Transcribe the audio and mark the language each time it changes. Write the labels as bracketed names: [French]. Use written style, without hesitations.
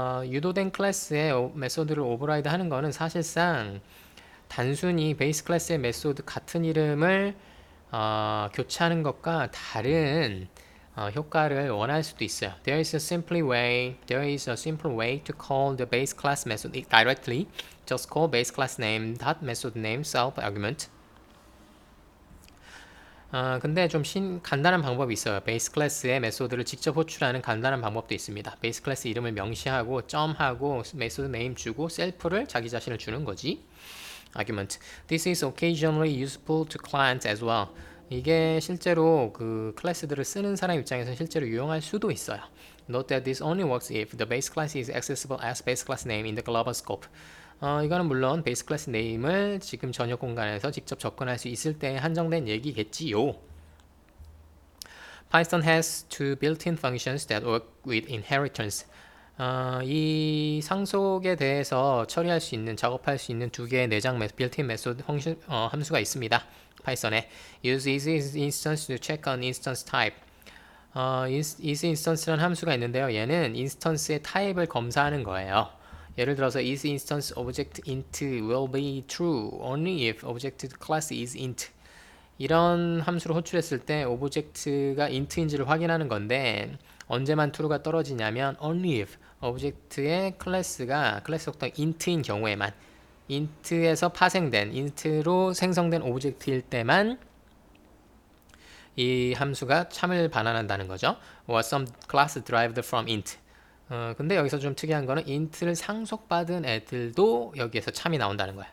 [Korean] 유도된 클래스의 메소드를 오버라이드 하는 거는 사실상 단순히 베이스 클래스의 메소드 같은 이름을 교체하는 것과 다른 효과를 원할 수도 있어요. [English] There is a simple way to call the base class method directly. Just call base class name dot method name self argument. [Korean] 근데 좀 간단한 방법이 있어요. 베이스 클래스의 메소드를 직접 호출하는 간단한 방법도 있습니다. 베이스 클래스 이름을 명시하고 점하고 메소드 네임 주고 셀프를 자기 자신을 주는 거지. [English] Argument. This is occasionally useful to clients as well. [Korean] 이게 실제로 그 클래스들을 쓰는 사람 입장에서 실제로 유용할 수도 있어요. [English] Note that this only works if the base class is accessible as base class name in the global scope. [Korean] 이거는 물론 베이스 클래스 네임을 지금 전역 공간에서 직접 접근할 수 있을 때 한정된 얘기겠지요. [English] Python has two built-in functions that work with inheritance. [Korean] 이 상속에 대해서 처리할 수 있는, 작업할 수 있는 두 개의 내장 built-in 메소드 함수가 있습니다. 파이썬에 [English] use is instance to check on instance type. [Korean] is instance라는 함수가 있는데요. 얘는 인스턴스의 타입을 검사하는 거예요. 예를 들어서 [English] is instance object int will be true only if object class is int. [Korean] 이런 함수를 호출했을 때 오브젝트가 int인지를 확인하는 건데 언제만 true가 떨어지냐면 [English] only if [Korean] 오브젝트의 클래스 속도 int인 경우에만 int에서 파생된 int로 생성된 오브젝트일 때만 이 함수가 참을 반환한다는 거죠. [English] or some class derived from int. [Korean] 근데 여기서 좀 특이한 거는 int를 상속받은 애들도 여기에서 참이 나온다는 거야.